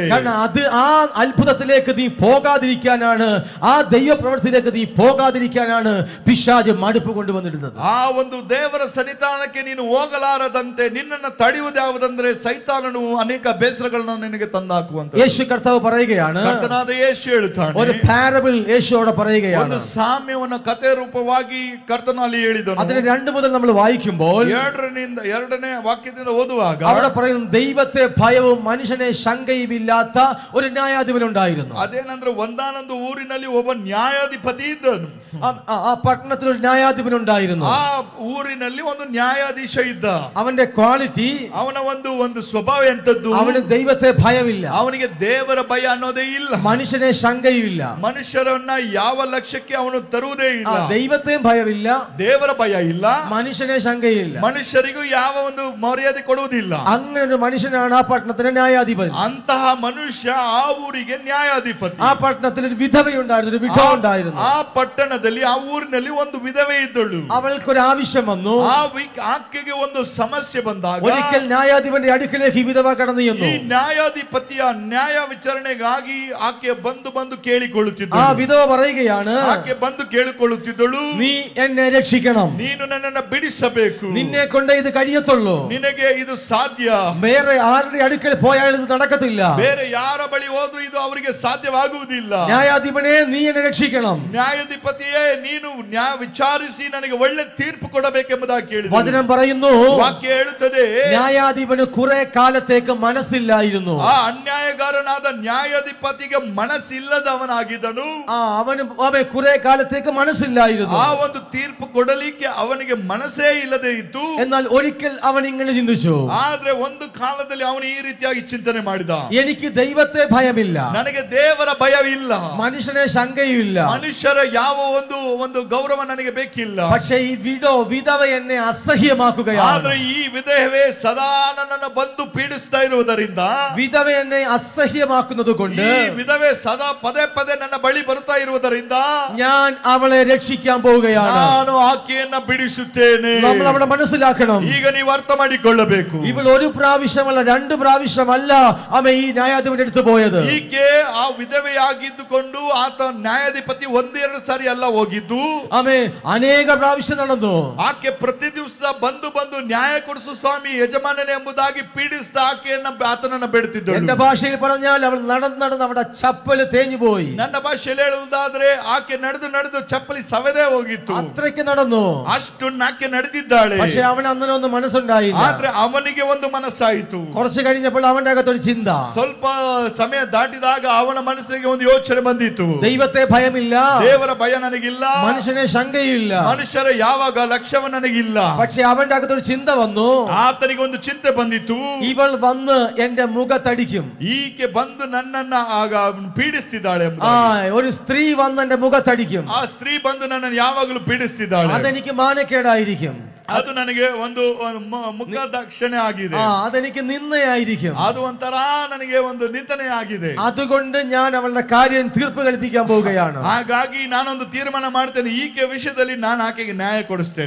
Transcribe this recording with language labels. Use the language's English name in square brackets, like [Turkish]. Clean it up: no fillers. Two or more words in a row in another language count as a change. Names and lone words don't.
[Malayalam] കാരണം അത് ആ അത്ഭുതത്തിലേക്ക് നീ പോകാതിരിക്കാനാണ്, ആ ദൈവ പ്രവൃത്തിയിലേക്ക് നീ പോകാതിരിക്കാനാണ് പിശാച് മടുപ്പ് കൊണ്ടുവന്നിരുന്നത്. [Kannada] ಆ ಒಂದು ದೇವರ ಸನ್ನಿಧಾನಕ್ಕೆ ನೀನು ಹೋಗಲಾರದಂತೆ ನಿನ್ನನ್ನು ತಡೆಯುವುದಾವುದಂದ್ರೆ ಸೈತಾನನು ಅನೇಕ ಬೇಸರಗಳನ್ನು ನಿನಗೆ ತಂದಾಕುವಂತ. [Malayalam] യേശു കർത്താവ് പറയുകയാണ്, [Kannada] ಕರ್ತನಾದ ಯೇಸು ಹೇಳುತ್ತಾನೆ, [Malayalam] ഒരു പാരബിൾ യേശുവോട് പറയുകയാണ്. [Kannada] ಒಂದು ಸಾಮ್ಯವನ್ನು ಕಥೆ ರೂಪವಾಗಿ ಕರ್ತನಲ್ಲಿ ಹೇಳಿದನು. [Malayalam] അതിന് 2 മുതൽ നമ്മൾ വായിക്കുമ്പോൾ [Kannada] 2ನೇ ವಾಕ್ಯದಿಂದ ಓದುವಾಗ [Malayalam] അവിടെ പറയുന്നു, ദൈവത്തെ ഭയവും മനുഷ്യനെ ശങ്കയുമില്ലാത്ത ഒരു ന്യായാധിപൻ ഉണ്ടായിരുന്നു. [Kannada] ಅದೇನಂದ್ರೆ ಒಂದಾನೊಂದು ಊರಿನಲ್ಲಿ ಒಬ್ಬ ನ್ಯಾಯಾಧಿಪತಿ ಇದ್ದನು. [Malayalam] ആ പട്ടണത്തിൽ ഒരു ന്യായാധിപൻ ഉണ്ടായിരുന്നു. [Kannada] ಆ ಊರಿನಲ್ಲಿ ಒಂದು ನ್ಯಾಯಾಧೀಶ ಇದ್ದ. [Malayalam] അവന്റെ ക്വാളിറ്റി, [Kannada] ಅವನ ಒಂದು ಸ್ವಭಾವ ಎಂತದ್ದು? [Malayalam] അവന് ദൈവത്തെ ഭയമില്ല, [Kannada] ಅವನಿಗೆ ದೇವರ ಭಯ ಅನ್ನೋದೇ ಇಲ್ಲ, [Malayalam] മനുഷ്യനെ ശങ്കയുമില്ല, [Kannada] ಮನುಷ್ಯರನ್ನ ಯಾವ ಲಕ್ಷ್ಯಕ್ಕೆ ಅವನು ತರುವುದೇ ಇಲ್ಲ. [Malayalam] ദൈവത്തെയും ഭയമില്ല, [Kannada] ದೇವರ ಭಯ ಇಲ್ಲ, [Malayalam] മനുഷ്യനെ ശങ്കയില്ല. [Kannada] ಮನುಷ್ಯರಿಗೂ ಯಾವ ಒಂದು ಮರ್ಯಾದೆ ಕೊಡುವುದಿಲ್ಲ. [Malayalam] അങ്ങനെ ഒരു മനുഷ്യനാണ് ആ പട്ടണത്തിലെ ന്യായാധിപൻ. [Kannada] ಅಂತಹ ಮನುಷ್ಯ ಆ ಊರಿಗೆ ನ್ಯಾಯಾಧಿಪತಿ. [Malayalam] ആ പട്ടണത്തിൽ ഒരു വിധവയുണ്ടായിരുന്നു, ഒരു വിധവ ഉണ്ടായിരുന്നു. [Kannada] ಆ ಪಟ್ಟಣದಲ್ಲಿ, ಆ ಊರಿನಲ್ಲಿ ಒಂದು ವಿಧವೆ ಇದ್ದಳು. [Malayalam] അവൾക്കൊരു ആവശ്യം വന്നു. [Kannada] ಆಕೆಗೆ ಒಂದು ಸಮಸ್ಯೆ ಬಂದಾಗ [Malayalam] ഒരിക്കൽ ന്യായാധിപന്റെ അടുക്കലേക്ക് ഈ വിധവ കടന്നു ചെന്നു. [Kannada] ಈ ನ್ಯಾಯಾಧಿಪತಿಯ ನ್ಯಾಯ ವಿಚಾರಣೆಗಾಗಿ ಆಕೆ ಬಂದು ಕೇಳಿಕೊಳ್ಳುತ್ತಿದ್ದಳು. [Malayalam] ആ വിധവ പറയുകയാണ്, [Kannada] ಆಕೆ ಬಂದು ಕೇಳಿಕೊಳ್ಳುತ್ತಿದ್ದಳು, [Malayalam] നീ എന്നെ രക്ഷിക്കണം, [Kannada] ನೀನು ನನ್ನನ್ನು ಬಿಡಿಸಬೇಕು, [Malayalam] നിന്നെ കൊണ്ട് ഇത് കഴിയത്തുള്ളൂ, [Kannada] ನಿನಗೆ ಇದು ಸಾಧ್ಯ, [Malayalam] വേറെ ആരുടെ അടുക്കൽ പോയാൽ ഇത് നടക്കത്തില്ല, [Kannada] ಬೇರೆ ಯಾರ ಬಳಿ ಹೋದ್ರೂ ಇದು ಅವರಿಗೆ ಸಾಧ್ಯವಾಗುವುದಿಲ್ಲ. [Malayalam] ന്യായാധിപനെ നീ എന്നെ രക്ഷിക്കണം. [Kannada] ನ್ಯಾಯಾಧಿಪತಿಯೇ, ನೀನು ನ್ಯಾಯ ವಿಚಾರಿಸಿ ನನಗೆ ಒಳ್ಳೆ ತೀರ್ಪು ಕೊಡಬೇಕೆಂಬುದಾಗಿ ಕೇಳಿದಳು. [Malayalam] വചനം പറയുന്നു, [Kannada] ವಾಕ್ಯ ಹೇಳುತ್ತದೆ, [Malayalam] ന്യായാധിപന് കുറെ കാലത്തേക്ക് മനസ്സില്ലായിരുന്നു. [Kannada] ಆ ಅನ್ಯಾಯಗಾರನಾದ ನ್ಯಾಯಾಧಿಪತಿಗೆ ಮನಸ್ಸಿಲ್ಲದವನಾಗಿದ್ದನು. [Malayalam] അവന് കുറെ കാലത്തേക്ക് മനസ്സില്ലായിരുന്നു. [Kannada] ಆ ಒಂದು ತೀರ್ಪು ಕೊಡಲಿಕ್ಕೆ ಅವನಿಗೆ ಮನಸ್ಸೇ ಇಲ್ಲದೆ ಇತ್ತು. [Malayalam] എന്നാൽ ഒരിക്കൽ അവൻ ഇങ്ങനെ ചിന്തിച്ചു, [Kannada] ಆದ್ರೆ ಒಂದು ಕಾಲದಲ್ಲಿ ಅವನು ಈ ರೀತಿಯಾಗಿ ಚಿಂತನೆ ಮಾಡಿದ, [Malayalam] എനിക്ക് ദൈവത്തെ ഭയമില്ല, [Kannada] ನನಗೆ ದೇವರ ಭಯವಿಲ್ಲ, [Malayalam] മനുഷ്യനെ ശങ്കയുമില്ല, [Kannada] ಮನುಷ್ಯರ ಯಾವ ಒಂದು ಗೌರವ ನನಗೆ ಬೇಕಿಲ್ಲ. [Malayalam] പക്ഷേ ഈ വിധവ എന്നെ അസഹ്യമാക്കുകയാണ്. [Kannada] ಆದ್ರೆ ಈ ವಿಧವೆ ಸದಾ ನನ್ನನ್ನು ಬಂದು ಪೀಡಿಸ್ತಾ ಇರುವುದರಿಂದ, [Malayalam] വിധവ എന്നെ അസഹ്യമാക്കുന്നത് കൊണ്ട് [Kannada] ಈ ವಿಧವೆ ಸದಾ ಪದೇ ಪದೇ ನನ್ನ ಬಳಿ ಬರ್ತಾ ಇರುವುದರಿಂದ [Malayalam] ഞാൻ അവളെ രക്ഷിക്കാൻ പോവുകയാണ്. [Kannada] ನಾನು ಆಕೆಯನ್ನ ಬಿಡಿಸುತ್ತೇನೆ. [Malayalam] നമ്മൾ അവിടെ മനസ്സിലാക്കണം, [Kannada] ಈಗ ನೀವು ಅರ್ಥ ಮಾಡಿಕೊಳ್ಳಬೇಕು, [Malayalam] ഇവൾ ഒരു പ്രാവശ്യമല്ല 2 പ്രാവശ്യമല്ല ഈ ന്യായാധിപന്റെ അടുത്ത് പോയത്. [Kannada] ಈಕೆ ಆ ವಿಧವೆಯಾಗಿದ್ದುಕೊಂಡು ಆತ ನ್ಯಾಯಾಧಿಪತಿ 1-2 ಸಾರಿ ಅಲ್ಲ ಹೋಗಿದ್ದು, [Malayalam] ಅನೇಕ ಪ್ರಾവശ്യം നടന്നു. [Kannada] ಆಕೆ ಪ್ರತಿ ದಿವಸ ಬಂದು ನ್ಯಾಯ ಕೊಡಿಸು ಸ್ವಾಮಿ ಯಜಮಾನನೇ ಎಂಬುದಾಗಿ ಪೀಡಿಸ್ತಾ ಆಕೆಯನ್ನ ಆತನನ್ನ ಬೇಡುತ್ತಿದ್ದಳು. [Malayalam] എന്റെ ഭാഷയിൽ പറഞ്ഞാൽ അവൾ നടന്ന് അവിടെ ചപ്പല് തേഞ്ഞു പോയി. [Kannada] ನನ್ನ ಭಾಷೆಯಲ್ಲಿ ಹೇಳುವುದಾದ್ರೆ ಆಕೆ ನಡೆದು ಚಪ್ಪಲಿ ಸವೆದೇ ಹೋಗಿತ್ತು. [Malayalam] അത്രയ്ക്ക് നടന്നു. [Kannada] ಅಷ್ಟು ಆಕೆ ನಡೆದಿದ್ದಾಳೆ. [Malayalam] പക്ഷെ അവൻ അന്നൊന്നും മനസ്സുണ്ടായില്ല. [Kannada] ಆದ್ರೆ ಅವನಿಗೆ ಒಂದು ಮನಸ್ಸಾಯಿತು. [Malayalam] കുറച്ച് കഴിഞ്ഞപ്പോൾ അവന്റെ അകത്തൊരു ചിന്ത, [Kannada] ಸ್ವಲ್ಪ ಸಮಯ ದಾಟಿದಾಗ ಅವನ ಮನಸ್ಸಿಗೆ ಒಂದು ಯೋಚನೆ ಬಂದಿತ್ತು, [Malayalam] ദൈവത്തെ ഭയമില്ല, [Kannada] ದೇವರ ಭಯ ನನಗಿಲ್ಲ, [Malayalam] മനുഷ്യനെ ശങ്കയില്ല, [Kannada] ಮನುಷ್ಯರ ಯಾವಾಗ ಲಕ್ಷ್ಯವ ನನಗಿಲ್ಲ. [Malayalam] പക്ഷെ അവന്റെ അകത്തൊരു ചിന്ത വന്നു, [Kannada] ಆತನಿಗೆ ಒಂದು ಚಿಂತೆ ಬಂದಿತ್ತು, [Malayalam] ഇവൾ വന്ന് എന്റെ മുഖത്തടിക്കും, [Kannada] ಈಕೆ ಬಂದು ನನ್ನನ್ನ ಆಗ ಪೀಡಿಸ್ತಿದ್ದಾಳೆ. [Malayalam] ഒരു സ്ത്രീ വന്ന് എന്റെ മുഖത്തടിക്കും, [Kannada] ಆ ಸ್ತ್ರೀ ಬಂದು ನನ್ನನ್ನು ಯಾವಾಗಲೂ ಪೀಡಿಸ್ತಿದ್ದಾಳೆ, [Malayalam] അതെനിക്ക് മാനക്കേടായിരിക്കും. [Kannada] ಅದು ನನಗೆ ಒಂದು ಮುಖದಕ್ಷಿಣೆ ಆಗಿದೆ. [Malayalam] അതെനിക്ക് നിന്നയായിരിക്കും. [Kannada] ಅದು ಒಂಥರ ನನಗೆ ಒಂದು ನಿಂದನೆ ಆಗಿದೆ. [Malayalam] അതുകൊണ്ട് ഞാൻ അവളുടെ കാര്യം തീർപ്പ് കൽപ്പിക്കാൻ പോവുകയാണ്. [Kannada] ಹಾಗಾಗಿ ನಾನೊಂದು ತೀರ್ಮಾನ ಮಾಡ್ತೇನೆ, ಈಕೆ ವಿಷಯದಲ್ಲಿ ನಾನು ಆಕೆಗೆ ನ್ಯಾಯ ಕೊಡಿಸ್ತೇನೆ.